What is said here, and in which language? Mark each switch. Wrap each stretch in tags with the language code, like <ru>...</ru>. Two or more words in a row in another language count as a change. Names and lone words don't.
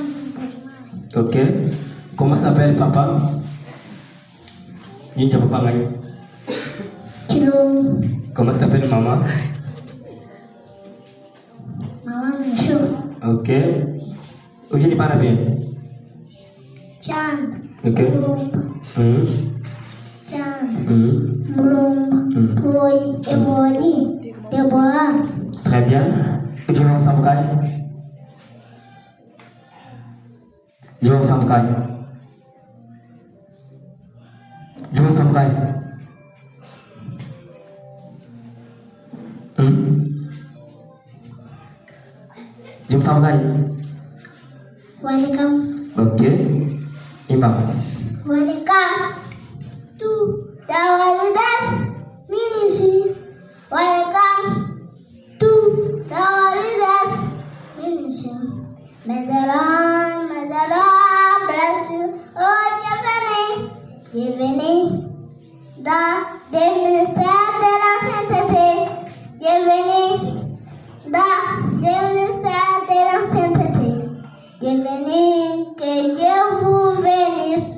<fr>Ok. Comment s'appelle papa? Dis papa Maï. Kilo. Comment s'appelle maman? Maman Michou. Ok. Aujourd'hui, parle bien. Chand. Ok. Mulumba. Chand. Mulumba. Boy. Ebodi. Deborah. Très bien. Je vais ensemble, Kai. Je vais ensemble, Kai. Je vais ensemble, Kai. Je vais ensemble, Kai.</fr> <en>Welcome. Ok. Imam. Welcome to the Holiness Ministry. Welcome to the you. May the Lord bless you.</en> <fr>Oh, bienvenue dans des ministères de la sainteté. Bienvenue dans des ministères de la sainteté. Bienvenue, que Dieu vous bénisse.</fr>